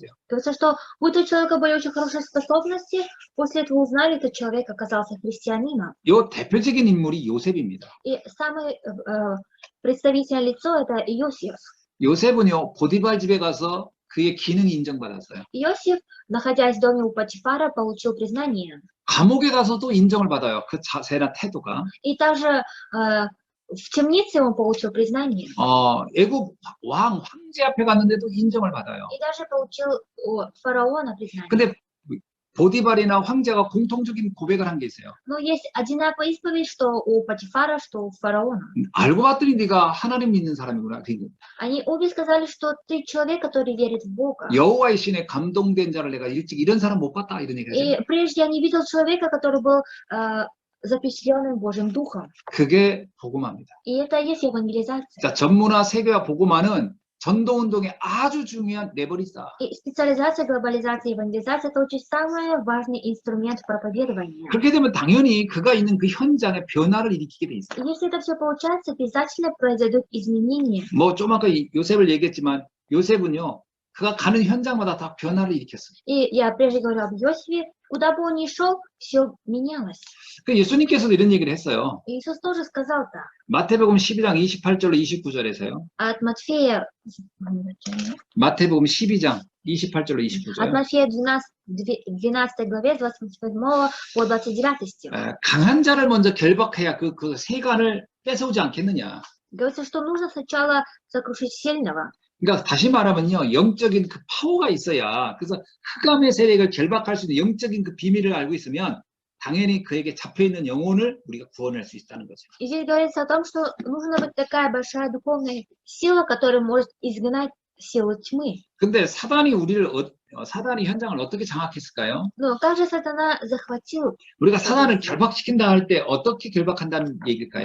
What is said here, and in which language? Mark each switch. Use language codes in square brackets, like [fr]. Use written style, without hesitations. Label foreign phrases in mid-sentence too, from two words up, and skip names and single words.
[ru] Говорится, что у этого человека были очень хорошие способности, после этого узнали, этот человек оказался христианином. [ko] 이 대표적인 인물이 요셉입니다. [ru] И самое представительное лицо это Иосиф. [ko] 요셉은요 보디발 집에 가서 그의 기능이 인정받았어요. [ru] Иосиф, находясь в доме у Патифара, получил признание. [ko] 감옥에 가서도 인정을 받아요. 그 자세나 태도가. [ru] И также в темнице он получил признание. [ko] 애굽 황제 앞에 갔는데도 인정을 받아요. [ru] И даже получил у фараона признание. [ko] 근데 보디발이나 황제가 공통적인 고백을 한 게 있어요. [ru] Но есть одинаковая исповедь, что у Патифара, что у фараона. [ko] 알고 봤더니 네가 하나님 믿는 사람이구나. [ru] Они обе сказали, что ты человек, который верит в Бога. [ko] 여호와의 신에 감동된 자를 내가 일찍 이런 사람 못 봤다 이런 얘기를 [ru] И [ko] 했어요. [ru] прежде я не видел человека, который был запечатленным Божьим Духом. [ko] 그게 복음화입니다. [ru] И это и есть евангелизация. [ko] 자, 전문화, 세계화, 복음화는 전도운동의 아주 중요한 레버리지다. [ru] И специализация, глобализация, евангелизация – это очень самый важный инструмент проповедования. [ko] 그렇게 되면 당연히 그가 있는 그 현장에 변화를 일으키게 돼 있어요. [ru] И если это все получается, обязательно произойдут изменения. [ko] 뭐 좀 아까 요셉을 얘기했지만 요셉은요. 그가 가는 현장마다 다 변화를 일으켰어요. [ru] И я прежде говорила об Иосифе, куда бы он ни шел, все менялось. [ko] 그 예수님께서도 이런 얘기를 했어요. [ru] И Иисус тоже сказал так. [ko] 마태복음 12장 28절로 29절에서요. [ru] От Матфея, [ko] 마태복음 12장 28절로 [ru] от [ko] 29절. [ru] Матфея 12 главе, с 28 по 29 стих. [ko] 강한 자를 먼저 결박해야 그 세간을 뺏어오지 않겠느냐. [ru] Говорится, что нужно сначала сокрушить сильного. [ko] 그러니까 다시 말하면요. 영적인 그 파워가 있어야 그래서 흑암의 세력을 결박할 수 있는 영적인 그 비밀을 알고 있으면 당연히 그에게 잡혀있는 영혼을 우리가 구원할 수 있다는 거죠. [ru] И здесь говорится о том, что нужна быть такая большая духовная сила, которая может изгнать силу тьмы. [ko] 근데 사단이 사단이 현장을 어떻게 장악했을까요? [ru] Но как же сатана захватил? [ko] 우리가 사단을 결박시킨다 할 때 어떻게 결박한다는 얘기일까요?